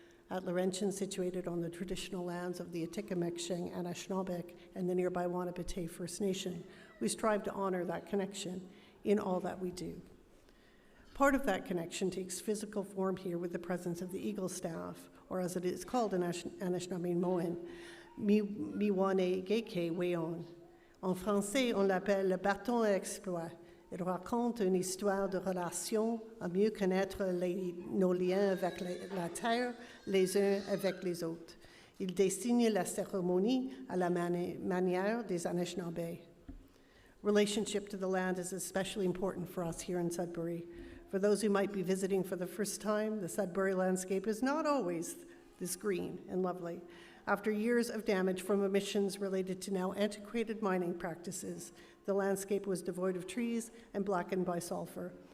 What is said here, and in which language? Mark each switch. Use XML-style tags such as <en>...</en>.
<en>At Laurentian, situated on the traditional lands of the Atikameksheng and Anishinaabe and the nearby Wanapitei First Nation, we strive to honor that connection in all that we do. Part of that connection takes physical form here with the presence of the Eagle staff, or as it is called in Anishinaabe Moen, Miwane Geke Weon.</en> <fr>En français, on l'appelle le bâton à exploit. Il raconte une histoire de relation à mieux connaître nos liens avec la terre, les uns avec les autres. Il dessine la cérémonie à la manière des Anishinaabe.</fr> <en>Relationship to the land is especially important for us here in Sudbury. For those who might be visiting for the first time, the Sudbury landscape is not always this green and lovely. After years of damage from emissions related to now antiquated mining practices, the landscape was devoid of trees and blackened by sulfur.</en>